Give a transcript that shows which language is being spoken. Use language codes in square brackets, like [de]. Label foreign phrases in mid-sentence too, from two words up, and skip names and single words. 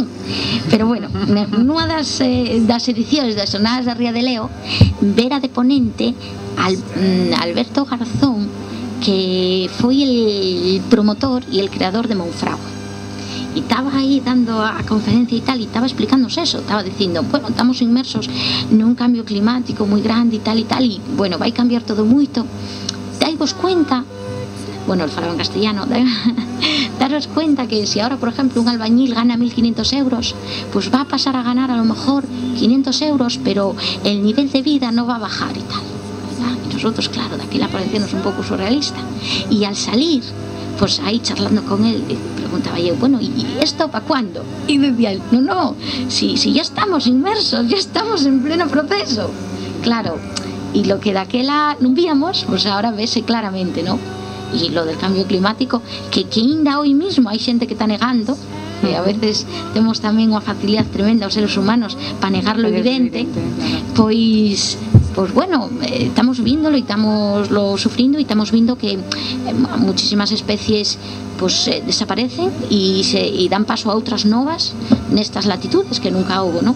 [gl] Pero bueno, nunha das edicións das xornadas da Ría de Leo, vera de ponente Alberto Garzón, que foi el promotor e el creador de Monfragüe, e estaba aí dando a conferencia e tal, e estaba explicándonos eso, estaba dicindo, bueno, estamos inmersos nun cambio climático moi grande e tal, e bueno, vai cambiar todo moito, daivos cuenta, bueno, el falaba en castellano, [es] daros cuenta que si ahora, por ejemplo, un albañil gana 1.500 euros, pues va a pasar a ganar a lo mejor 500 euros, pero el nivel de vida no va a bajar y tal. Y nosotros, claro, de aquí la parecemos un poco surrealista. Y al salir, pues ahí charlando con él, preguntaba yo, bueno, ¿y esto para cuándo? Y decía él, no, si ya estamos inmersos, ya estamos en pleno proceso. Claro, y lo que de aquella no víamos, pues ahora vese claramente, ¿no? Y lo del cambio climático, que ainda hoy mismo hay xente que está negando, [gl] que a veces temos tamén unha facilidade tremenda os seres humanos para negar lo evidente, pois bueno, estamos viéndolo e estamos lo sufrindo, e [es] estamos viendo que muchísimas especies pues desaparecen y dan paso [gl] a outras novas nestas latitudes que nunca houbo, ¿no?